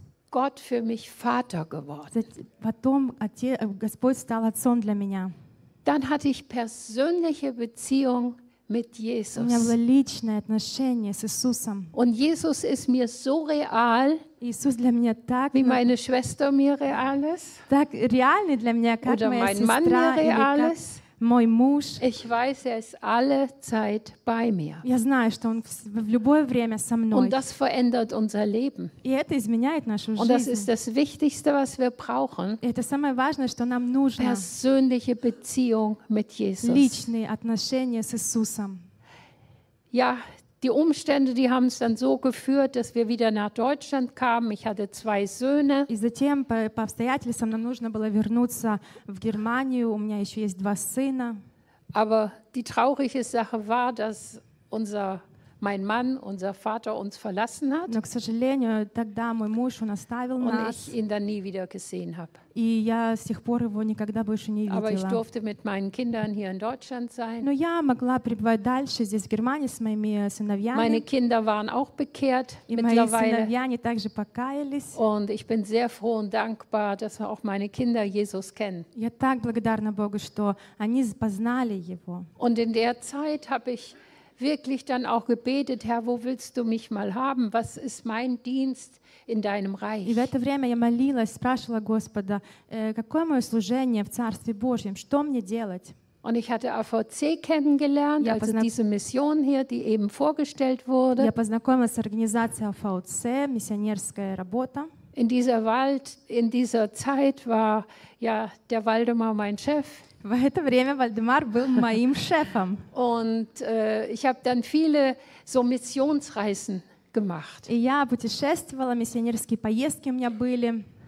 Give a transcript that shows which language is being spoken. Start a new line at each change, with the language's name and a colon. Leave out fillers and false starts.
German: Gott für mich Vater geworden.
Russian: Потом Господь стал отцом для меня.
German: Dann hatte ich persönliche Beziehung mit Jesus.
Russian: У меня было личное отношение с Иисусом.
German: Und Jesus ist mir so real.
Russian: Иисус для меня так.
German: Wie meine Schwester mir real ist.
Russian: Так реальный для меня, как
German: oder
Russian: моя
German: mein
Russian: сестра
German: Mann mir real ist.
Russian: Мой муж.
German: Ich weiß, er ist alle Zeit bei mir.
Russian: Я знаю, что он в любое время со мной.
German: Und das verändert unser Leben.
Russian: И это изменяет нашу жизнь.
German: Und das ist das Wichtigste, was wir brauchen.
Russian: И это самое важное, что нам нужно.
German: Persönliche Beziehung mit Jesus.
Russian: Личные отношения с Иисусом.
German: Ja, die Umstände, die haben es dann so geführt, dass wir wieder nach Deutschland kamen. Ich hatte zwei Söhne.
Russian: И затем по обстоятельствам нам нужно было вернуться в Германию. У меня еще есть два сына.
German: Aber die traurige Sache war, dass mein Mann, unser Vater uns verlassen hat.
Russian: Но, к сожалению, тогда мой муж он оставил
German: und
Russian: нас.
German: Und ich ihn dann nie wieder gesehen habe.
Russian: И я с тех пор его никогда больше не видела.
German: Aber ich durfte mit meinen Kindern hier in Deutschland sein.
Russian: Но я могла пребывать дальше здесь в Германии с моими сыновьями.
German: Meine Kinder waren auch bekehrt
Russian: и
German: mittlerweile.
Russian: И мои сыновья также покаялись.
German: Und ich bin sehr froh und dankbar, dass auch meine Kinder Jesus kennen.
Russian: Я так благодарна Богу, что они познали его.
German: Und in der Zeit habe ich wirklich dann auch gebetet, Herr, wo willst du mich mal haben? Was ist mein Dienst in deinem Reich?
Russian: И в это время я молилась, спрашивала Господа, какое мое служение в Царстве Божьем, что мне делать?
German: Und ich hatte AVC kennengelernt, also diese Mission hier, die eben vorgestellt wurde.
Russian: Я познакомилась с организацией AVC, миссионерская работа.
German: In dieser Wald, in dieser Zeit war ja der Вальдемар mein Chef.
Russian: В это время Вальдемар был моим шефом.
German: Und ich habe dann viele so Missionsreisen gemacht.
Russian: И я путешествовала, миссионерские поездки у меня были.